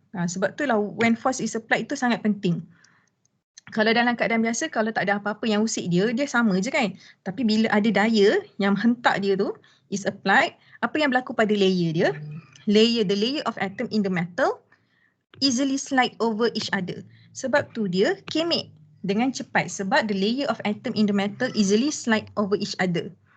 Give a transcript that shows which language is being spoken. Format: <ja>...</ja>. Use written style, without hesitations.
<ms>Sebab tu lah</ms> <en>when force is applied</en> <ms>itu sangat penting. Kalau dalam keadaan biasa, kalau tak ada apa-apa yang usik dia, dia sama je kan. Tapi bila ada daya yang hentak dia tu</ms> <en>is applied,</en> <ms>apa yang berlaku pada layer dia?</ms> <en>The layer of atom in the metal easily slide over each other.</en> <ms>Sebab tu dia kemik dengan cepat. Sebab</ms> <en>the layer of atom in the metal easily slide over each other.</en>